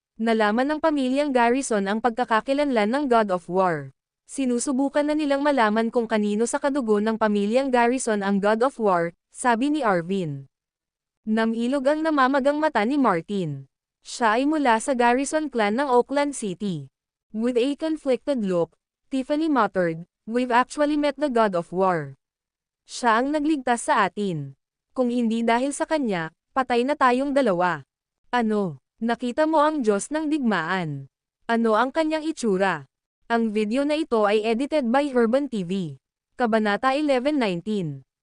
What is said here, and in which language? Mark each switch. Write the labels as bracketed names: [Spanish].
[Filipino] Nalaman ng pamilyang Garrison ang pagkakakilanlan ng God of War. Sinusubukan na nilang malaman kung kanino sa kadugo ng pamilyang Garrison ang God of War, sabi ni Arvin. Namilog ang namamagang mata ni Martin. Siya ay mula sa Garrison clan ng Auckland City. [English] With a conflicted look, Tiffany muttered, "We've actually met the God of War. [Filipino] Siya ang nagligtas sa atin. Kung hindi dahil sa kanya, patay na tayong dalawa." Ano? Nakita mo ang Diyos ng digmaan? Ano ang kanyang itsura? Ang video na ito ay [English] edited by Herban TV. [Filipino] Kabanata 11:19.